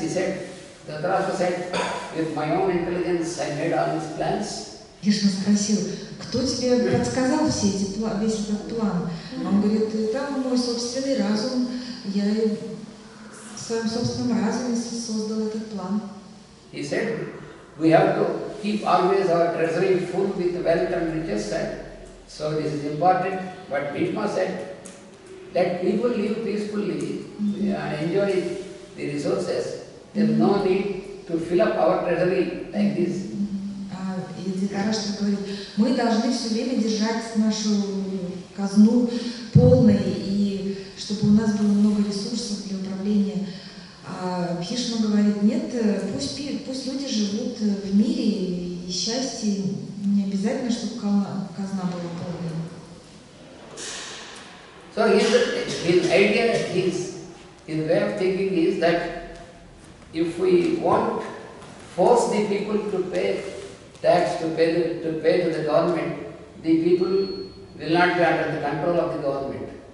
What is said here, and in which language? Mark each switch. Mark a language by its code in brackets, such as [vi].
[en] He said, Dhritarashtra said, with my own intelligence I made all these plans. [ru] Бхишма спросил, кто тебе подсказал весь этот план? Он говорит, это мой собственный разум, я в своем собственном разуме создал этот план. [en] He said, we have to keep always our treasury full with wealth and riches, so this is important. But Bhishma said, let people live peacefully and enjoy the resources. There is no need to fill up our treasury like this. [ru] И Дритараштра говорит, мы должны все время держать нашу казну полной, и чтобы у нас было много ресурсов для управления. А Бхишма говорит, нет, пусть люди живут в мире и счастье, не обязательно, чтобы казна была полной. [en] So his idea, his way of thinking is that if we want force the people to pay tax, to pay to the government, the people will not be under the control of the government.